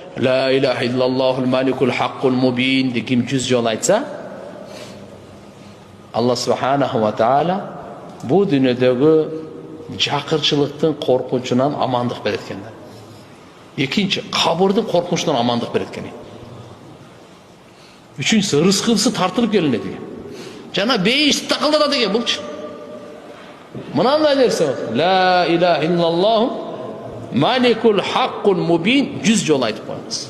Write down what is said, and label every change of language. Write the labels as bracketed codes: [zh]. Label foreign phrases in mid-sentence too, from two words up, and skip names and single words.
[ar] لا إله إلا الله الملك الحق المبين [ky] degan 100 жол айтса, Алла [ar] سبحانه وتعالى [ky] бу дүйнөдөгү жакырчылыктын коркунчунан амандык берет экен. Экинчи, кабырдын коркунчунан амандык берет экен. Үчүнчүсү, рызкысы тартылып келинет экен. Жана бейиш такылдатат экен булчу. Мынандай нерсе, [ar] لا إله إلا الله الملك الحق المبين [ky] 100 жол айтып коебуз.